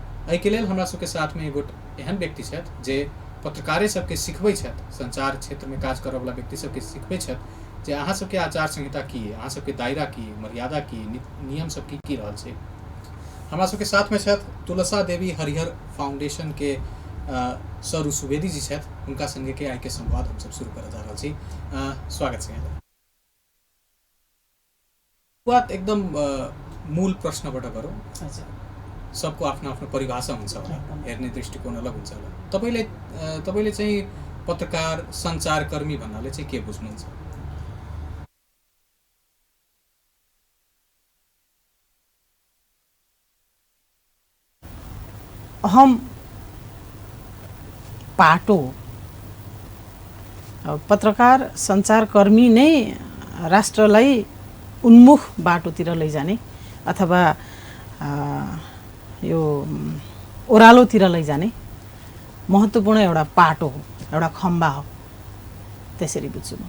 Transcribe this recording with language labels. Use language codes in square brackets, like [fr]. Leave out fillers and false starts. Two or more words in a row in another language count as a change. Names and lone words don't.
[mai] एहि के लेल हमरा सबके साथ में एगो एहन व्यक्ति छथि जे पत्रकारे सबके सिखबै छथि, संचार क्षेत्र में काज करऽ वाला व्यक्ति सबके सिखबै छथि जे अहाँ सबके आचार संहिता की है, अहाँ सबके दायरा की, मर्यादा की, नियम सब की रहल छै। हमरा सबके साथ में छथि तुलसा देवी हरिहर फाउंडेशन के सरू सुवेदी जी छथि, उनका संगे के आइ के संवाद हम सब शुरू करऽ जा रहल छी। स्वागत छै। [ne] बात एकदम मूल प्रश्नबाट गरौँ। अच्छा, सबको आफ्नो आफ्नो परिभाषा हुन्छ होला, हेर्ने दृष्टिकोण अलग हुन्छ होला। तपाईले चाहिँ पत्रकार, संचारकर्मी भन्नाले चाहिँ के बुझ्नुहुन्छ? हम पाटो पत्रकार, संचारकर्मी नै राष्ट्रलाई उन्मुख बाटोतिर लैजाने अथवा यो ओह्रालोतिर लैजाने महत्त्वपूर्ण एउटा पाटो हो, एउटा खम्बा हो, त्यसरी बुझ्छु म।